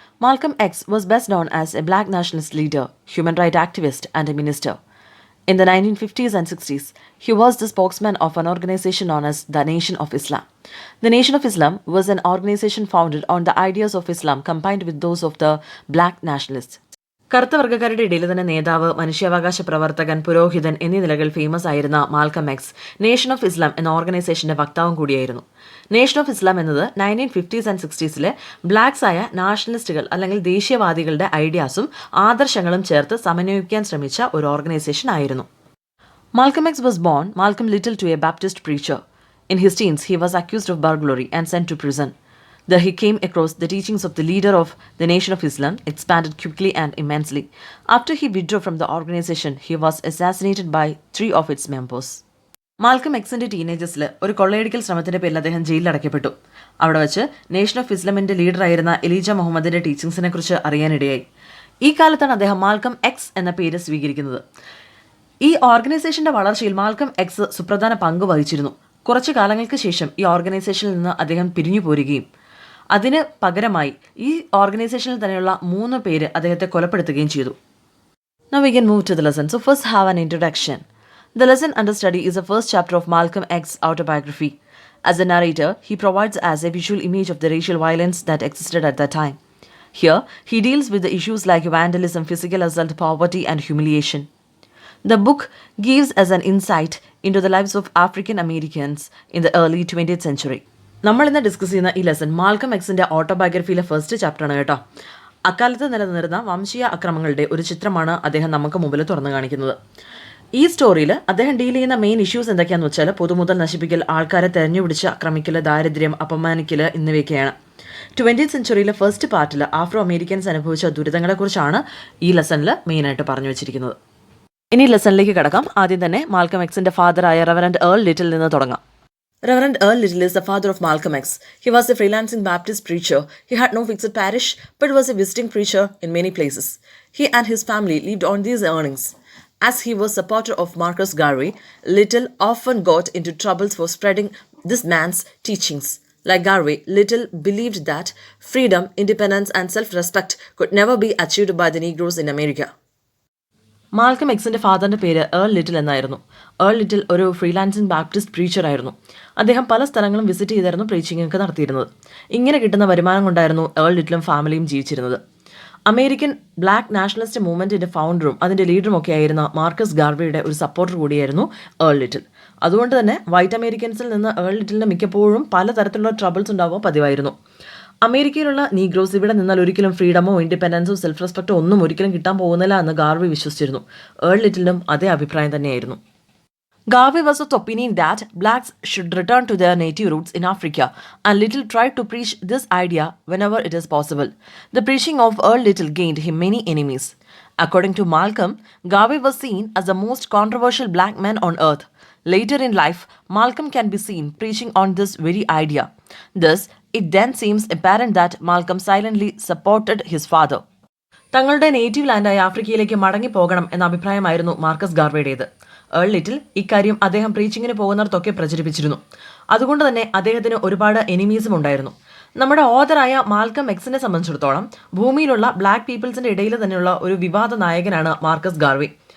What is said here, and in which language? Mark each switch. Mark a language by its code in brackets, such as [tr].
[en] Malcolm X was best known as a black nationalist leader, human rights activist and a minister. In the 1950s and 60s, he was the spokesman of an organization known as the Nation of Islam. The Nation of Islam was an organization founded on the ideas of Islam combined with those of the black nationalists. [ml] കറുത്ത വർഗ്ഗക്കാരുടെ ഇടയിൽ തന്നെ നേതാവ്, മനുഷ്യാവകാശ പ്രവർത്തകൻ, പുരോഹിതൻ എന്നീ നിലകൾ famous ആയിരുന്ന Malcolm X nation of Islam എന്ന ഓർഗനൈസേഷന്റെ വക്താവും കൂടിയായിരുന്നു. നേഷൻ ഓഫ് ഇസ്ലാം എന്നത് 1950s ആൻഡ് 60s ബ്ലാക്സ് ആയ നാഷണലിസ്റ്റുകൾ അല്ലെങ്കിൽ ദേശീയവാദികളുടെ ഐഡിയാസും ആദർശങ്ങളും ചേർത്ത് സമന്വയിക്കാൻ ശ്രമിച്ച ഒരു ഓർഗനൈസേഷൻ ആയിരുന്നു. [en] Malcolm X was born Malcolm Little to a Baptist preacher. In his teens, he was accused of burglary and sent to prison. There he came across the teachings of the leader of the Nation of Islam, expanded quickly and immensely. After he withdrew from the organization, he was assassinated by 3 of its members. [ml] Malcolm എക്സിന്റെ ടീനേജേഴ്സിൽ ഒരു കൊള്ളയടിക്കൽ ശ്രമത്തിന്റെ പേരിൽ അദ്ദേഹം ജയിലിൽ അടയ്ക്കപ്പെട്ടു. അവിടെ വെച്ച് nation of ഇസ്ലാമിന്റെ ലീഡറായിരുന്ന എലീജ മുഹമ്മദിന്റെ ടീച്ചിങ്സിനെ കുറിച്ച് അറിയാനിടയായി. ഈ കാലത്താണ് അദ്ദേഹം മാൽക്കം എക്സ് എന്ന പേര് സ്വീകരിക്കുന്നത്. ഈ ഓർഗനൈസേഷന്റെ വളർച്ചയിൽ മാൽക്കം എക്സ് സുപ്രധാന പങ്ക് വഹിച്ചിരുന്നു. കുറച്ചു കാലങ്ങൾക്ക് ശേഷം ഈ ഓർഗനൈസേഷനിൽ നിന്ന് അദ്ദേഹം പിരിഞ്ഞു പോരുകയും അതിന് പകരമായി ഈ ഓർഗനൈസേഷനിൽ തന്നെയുള്ള 3 പേര് അദ്ദേഹത്തെ കൊലപ്പെടുത്തുകയും ചെയ്തു. [en] Now we can move to the lesson. So first have an introduction. The lesson under study is the first chapter of Malcolm X's autobiography. As a narrator, he provides us a visual image of the racial violence that existed at that time. Here, he deals with the issues like vandalism, physical assault, poverty, and humiliation. The book gives us an insight into the lives of African Americans in the early 20th century. [ml] നമ്മൾ ഇന്ന് discuss ചെയ്യുന്ന ഈ lesson Malcolm എക്സിന്റെ ഓട്ടോബയോഗ്രഫിയിലെ first ചാപ്റ്ററാണ് കേട്ടോ. അക്കാലത്ത് നിലനിന്നിരുന്ന വംശീയ അക്രമങ്ങളുടെ ഒരു ചിത്രമാണ് അദ്ദേഹം നമുക്ക് മുമ്പിൽ തുറന്നു കാണിക്കുന്നത്. ഈ സ്റ്റോറിയിൽ അദ്ദേഹം ഡീൽ ചെയ്യുന്ന മെയിൻ ഇഷ്യൂസ് എന്തൊക്കെയാണെന്ന് വെച്ചാൽ പൊതുമുതൽ നശിപ്പിക്കൽ, ആൾക്കാരെ തെരഞ്ഞുപിടിച്ച് ആക്രമിക്കൽ, ദാരിദ്ര്യം, അപമാനിക്കൽ എന്നിവയൊക്കെയാണ്. 20th സെഞ്ചുറിയിലെ ഫസ്റ്റ് പാർട്ടിൽ ആഫ്രോ അമേരിക്കൻസ് അനുഭവിച്ച ദുരിതങ്ങളെക്കുറിച്ചാണ് ഈ ലെസണിൽ മെയിനായിട്ട് പറഞ്ഞു വെച്ചിരിക്കുന്നത്. ഇനി ലെസണിലേക്ക് കടക്കാം. ആദ്യം തന്നെ മാൽക്കം എക്സിന്റെ ഫാദറായ റെവറൻഡ് ഏൾ ലിറ്റിൽ നിന്ന് തുടങ്ങാം. [en] Reverend Earl Little is the father of Malcolm X. He was a freelancing Baptist preacher. He had no fixed parish, but was a visiting preacher in many places. He and his family lived on these earnings. As he was supporter of Marcus Garvey, Little often got into troubles for spreading this man's teachings. Like Garvey, Little believed that freedom, independence, and self-respect could never be achieved by the Negroes in America. [ml] Malcolm എക്സിന്റെ ഫാദറിന്റെ പേര് Earl little എന്നായിരുന്നു. Earl little ഒരു freelancing Baptist preacher ആയിരുന്നു. അദ്ദേഹം പല സ്ഥലങ്ങളും visit ചെയ്തായിരുന്നു preaching ഒക്കെ നടത്തിയിരുന്നത്. ഇങ്ങനെ കിട്ടുന്ന വരുമാനം കൊണ്ടായിരുന്നു ഏൾ ലിറ്റിലും ഫാമിലിയും ജീവിച്ചിരുന്നത്. അമേരിക്കൻ ബ്ലാക്ക് നാഷണലിസ്റ്റ് മൂവ്മെന്റിന്റെ ഫൗണ്ടറും അതിന്റെ ലീഡറും ഒക്കെ ആയിരുന്ന മാർക്കസ് ഗാർവേയുടെ ഒരു സപ്പോർട്ടർ കൂടിയായിരുന്നു ഏൾ ലിറ്റിൽ. അതുകൊണ്ട് തന്നെ വൈറ്റ് അമേരിക്കൻസിൽ നിന്ന് ഏൾ ലിറ്റിലിന് മിക്കപ്പോഴും പലതരത്തിലുള്ള ട്രബിൾസ് ഉണ്ടാവുക പതിവായിരുന്നു. അമേരിക്കയിലുള്ള നീഗ്രോസ് ഇവിടെ നിന്നാൽ ഒരിക്കലും ഫ്രീഡമോ ഇൻഡിപെൻഡൻസോ സെൽഫ് റെസ്പെക്റ്റോ ഒന്നും ഒരിക്കലും കിട്ടാൻ പോകുന്നില്ല എന്ന് ഗാർവി വിശ്വസിച്ചിരുന്നു. ഏൾ ലിറ്റിലും അതേ അഭിപ്രായം തന്നെയായിരുന്നു. [en] Garvey was of the opinion that blacks should return to their native roots in Africa, and Little tried to preach this idea whenever it is possible. The preaching of Earl Little gained him many enemies. According to Malcolm, Garvey was seen as the most controversial black man on earth. Later in life, Malcolm can be seen preaching on this very idea. Thus, it then seems apparent that Malcolm silently supported his father. [ml] തങ്ങളുടെ native ലാൻഡായ ആഫ്രിക്കയിലേക്ക് മടങ്ങി പോകണം എന്ന അഭിപ്രായമായിരുന്നു Marcus ഗാർവേയുടേത്. Earl little ഇക്കാര്യം അദ്ദേഹം പ്രീച്ചിങ്ങിന് പോകുന്നിടത്തൊക്കെ പ്രചരിപ്പിച്ചിരുന്നു. അതുകൊണ്ട് തന്നെ അദ്ദേഹത്തിന് ഒരുപാട് എനിമീസും ഉണ്ടായിരുന്നു. നമ്മുടെ ഓഥറായ മാൽക്കം എക്സിനെ സംബന്ധിച്ചിടത്തോളം ഭൂമിയിലുള്ള ബ്ലാക്ക് പീപ്പിൾസിന്റെ ഇടയിൽ തന്നെയുള്ള ഒരു വിവാദ നായകനാണ് മാർക്കസ് ഗാർവേ.